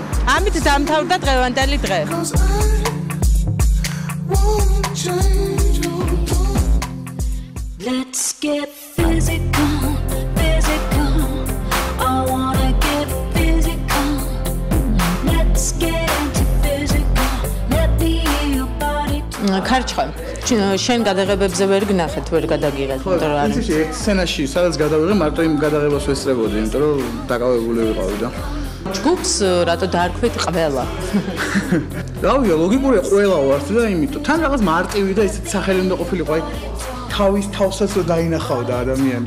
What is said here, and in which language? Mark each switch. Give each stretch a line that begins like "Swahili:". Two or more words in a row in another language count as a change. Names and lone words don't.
Georgian: ამით დამთავრდა დღევანდელი დღე.
English: Let's get physical, physical. I wanna get physical. Let's get into physical. Let me hear your body.
Georgian: ქარჩხა, შენ გადაღებებზე ვერ გნახეთ, ვერ გადაგიღეთ, იმიტომ რომ არის ერთ სცენაში, სადაც გადავიღე, მარტო იმ გადაღებას ვესწრებოდი, იმიტომ რომ დაკავებული ვიყავი და ჯგუფს რატო დაარქვით ყველა? რავია, ლოგიკურია ყველა ვართ და იმიტომ თან რაღაც მარტივი და ისეთი სახელი უნდა ყოფილიყო, აი თავის თავსაც რომ დაინახავდა ადამიანი.